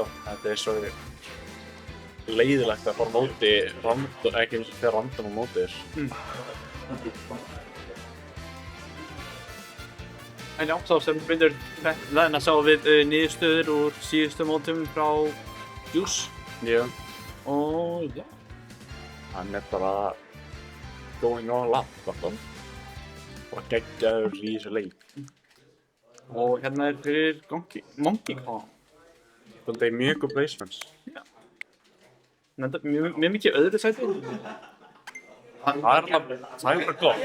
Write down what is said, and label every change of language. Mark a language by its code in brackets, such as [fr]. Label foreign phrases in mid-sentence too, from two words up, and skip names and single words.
[is] Þetta er svo leiðilegt að fara móti random, ekki eins og þegar random á móti þér. En já, þá sem byrjur þarna sáum við niðurstöður úr síðustu mótum frá Juice. Já. Og já. Hann er bara [en] going all up, [is] vartan. Bara geggjaður í þessu leik. Og hérna er fyrir Monkey Kong. Þetta er mjög góð placements. Já. Þetta er mjög mikið öðru sæti. Það er bara gott.